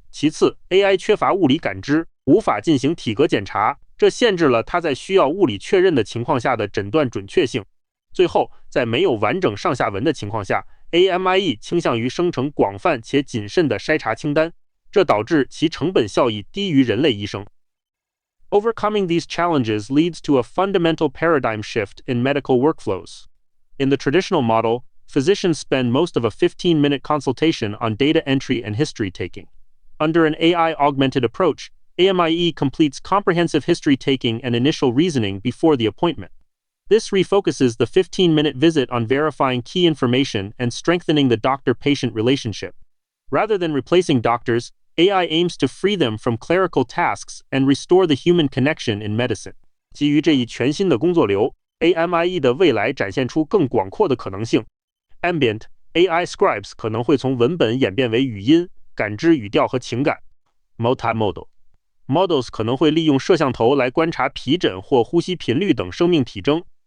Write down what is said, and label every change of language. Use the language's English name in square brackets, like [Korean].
[Chinese] 其次 ，AI 缺乏物理感知，无法进行体格检查，这限制了它在需要物理确认的情况下的诊断准确性。最后，在没有完整上下文的情况下， AMIE 倾向于生成广泛且谨慎的筛查清单，这导致其成本效益低于人类医生。 [English] Overcoming these challenges leads to a fundamental paradigm shift in medical workflows. In the traditional model, physicians spend most of a 15-minute consultation on data entry and history taking. Under an AI-augmented approach, AMIE completes comprehensive history taking and initial reasoning before the appointment. This refocuses the 15-minute visit on verifying key information and strengthening the doctor-patient relationship. Rather than replacing doctors, AI aims to free them from clerical tasks and restore the human connection in medicine. [Chinese] 基于这一全新的工作流 ，AMIE 的未来展现出更广阔的可能性。 [English] Ambient AI scribes [Chinese] 可能会从文本演变为语音，感知语调和情感。 [English] Multimodal models [Chinese] 可能会利用摄像头来观察皮疹或呼吸频率等生命体征。